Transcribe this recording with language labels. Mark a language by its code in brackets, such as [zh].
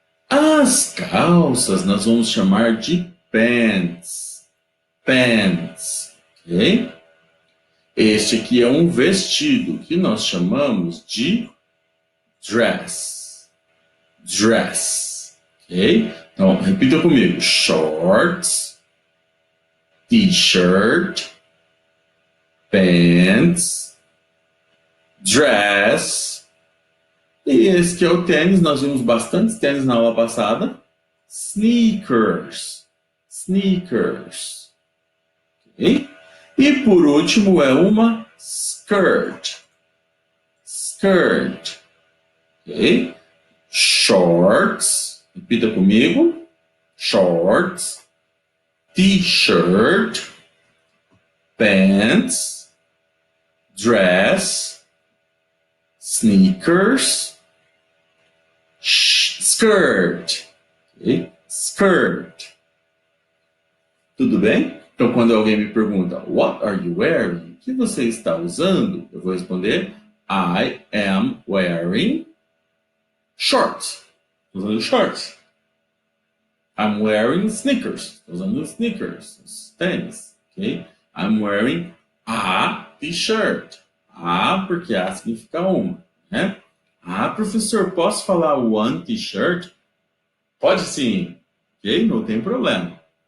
[pt] As calças nós vamos chamar de pants. Pants. Ok? Este aqui é um vestido que nós chamamos de dress. Dress. Ok? Então, repita comigo. [en] Shorts, t-shirt, pants, dress. [pt] E esse que é o tênis, nós vimos bastante tênis na aula passada. [en] Sneakers. Sneakers. Okay? [pt] E por último é uma skirt. [en] Skirt. Okay? Shorts. [pt] Repita comigo. Shorts. T-shirt. [en] Pants. Dress. Sneakers. Skirt. Okay? [pt] Skirt. Tudo bem? Então, quando alguém me pergunta, [en] what are you wearing? [pt] O que você está usando? Eu vou responder, [en] I am wearing shorts. [pt] Estou usando shorts. [en] I'm wearing sneakers. [pt] Estou usando sneakers, os tênis. Okay? [en] I'm wearing a t-shirt. [pt] A, porque a significa uma. Né? Ah, professor, posso falar one t-shirt? Pode sim. Ok? Não tem problema.